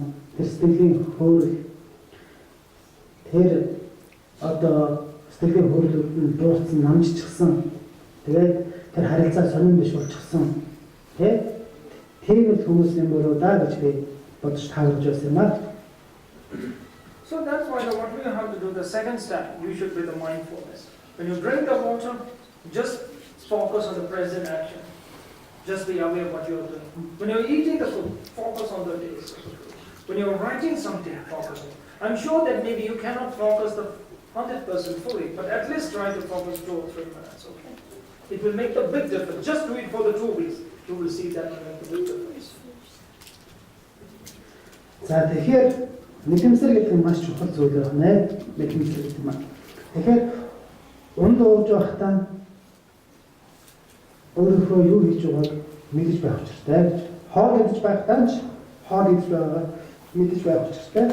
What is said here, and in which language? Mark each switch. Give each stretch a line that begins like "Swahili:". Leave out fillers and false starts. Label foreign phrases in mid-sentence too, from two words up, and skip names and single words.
Mongolian: Тэр сэтгэлийн хөөрөл тэр одоо сэтгэлийн хөөрөлд дууссан, намжчихсан. Тэгээд тэр харилцаа сонин биш болчихсон. Тийм л хүмүүс юм болоо да гэж би бодож таарж байсан юм аа.
English: So that's why what we have to do, the second step, you should be the mindfulness. When you drink the water, just focus on the present action. Just be aware of what you're doing. When you're eating the food, focus on the taste of the food. When you're writing something, focus on it. I'm sure that maybe you cannot focus the 100% fully, but at least try to focus 2 or 3 minutes, okay? It will make a big difference. Just do it for the 2 weeks. You will see that will make a big difference.
Mongolian: За тэгэхээр мэдэмсэр гэдэг нь маш чухал зүйл байна. Мэдэмсэр гэдэг нь. Тэгэхээр унд ууж байхдаа өөрийнхөө юу хийж байгааг мэдэж байх хэрэгтэй гэж. Хоол идэж байхдаа ч хоол идэж байгаа мэдэж байх учиртай.